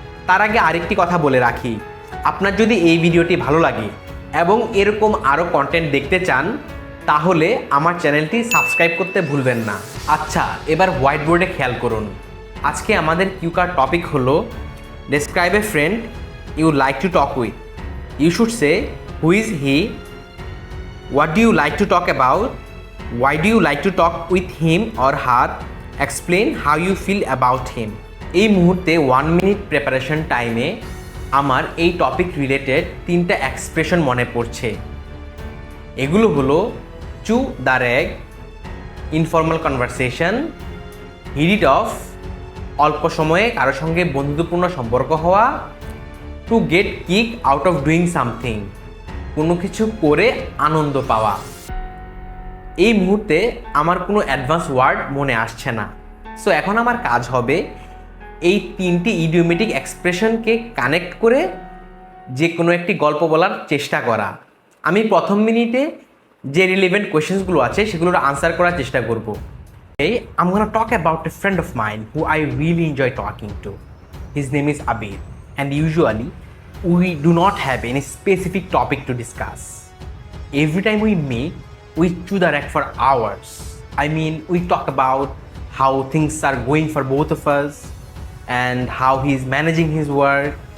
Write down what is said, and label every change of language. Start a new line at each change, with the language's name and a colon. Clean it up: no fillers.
Bangla: তার আগে আরেকটি কথা বলে রাখি, আপনার যদি এই ভিডিওটি ভালো লাগে এবং এরকম আরও কন্টেন্ট দেখতে চান তাহলে আমার চ্যানেলটি সাবস্ক্রাইব করতে ভুলবেন না। আচ্ছা, এবার হোয়াইট বোর্ডে খেয়াল করুন। আজকে আমাদের কিউ কার্ড টপিক হলো
English: Describe a friend you like to talk with. You should say who is he, what do you like to talk about, why do you like to talk with him or her, explain how you feel about him।
Bangla: এই মুহূর্তে 1 minute preparation টাইমে আমার এই topic related 3টা expression মনে পড়ছে। এগুলো হলো
English: chew the rag, informal conversation, hit it off,
Bangla: অল্প সময়ে কারোর সঙ্গে বন্ধুত্বপূর্ণ সম্পর্ক হওয়া,
English: to get kick out of doing something,
Bangla: কোনো কিছু করে আনন্দ পাওয়া। এই মুহূর্তে আমার কোনো অ্যাডভান্স ওয়ার্ড মনে আসছে না। সো এখন আমার কাজ হবে এই 3টি ইডিওমেটিক এক্সপ্রেশনকে কানেক্ট করে যে কোনো একটি গল্প বলার চেষ্টা করা। আমি প্রথম মিনিটে যে রিলেভেন্ট কোয়েশ্চেন্সগুলো আছে সেগুলোর আনসার করার চেষ্টা করব।
English: I'm gonna talk about a friend of mine who I really enjoy talking to. His name is Abir, and usually we do not have any specific topic to discuss. Every time we meet, we chew the rag for hours. I mean, we talk about how things are going for both of us and how he's managing his work.